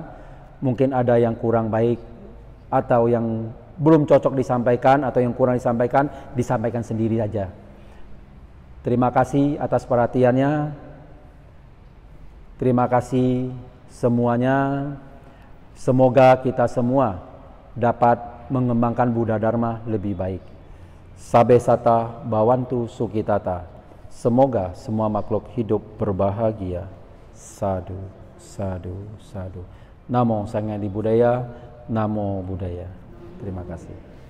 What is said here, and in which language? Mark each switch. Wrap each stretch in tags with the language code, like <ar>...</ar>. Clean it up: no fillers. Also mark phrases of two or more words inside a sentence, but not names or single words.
<id>Mungkin ada yang kurang baik atau yang belum cocok disampaikan atau yang kurang disampaikan sendiri aja. Terima kasih atas perhatiannya. Terima kasih semuanya. Semoga kita semua dapat mengembangkan Buddha Dharma lebih baik.</id> <pi>Sabe sata bawantu sukitata.</pi> <id>Semoga semua makhluk hidup berbahagia.</id> <pi>Sadhu, sadhu, sadhu. Namo Sanghyang Di Buddhaya, Namo Buddhaya.</pi> <id>Terima kasih.</id>